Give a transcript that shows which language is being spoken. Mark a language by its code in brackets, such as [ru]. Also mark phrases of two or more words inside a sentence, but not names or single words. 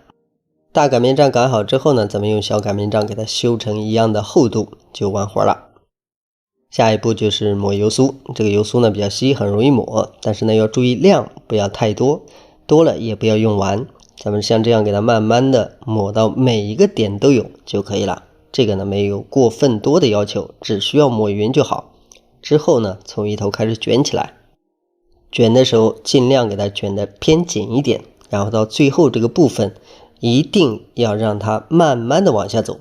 [zh] 大擀面杖擀好之後呢，咱們用小擀面杖給它修成一樣的厚度就完活了。下一步就是抹油酥，這個油酥呢比較稀，很容易抹，但是呢要注意量不要太多，多了也不要用完。咱們像這樣給它慢慢的抹到每一個點都有就可以了。這個呢沒有過分多的要求，只需要抹匀就好。之後呢從一頭開始捲起來，捲的時候盡量給它捲得偏緊一點，然後到最後這個部分一定要讓它慢慢的往下走。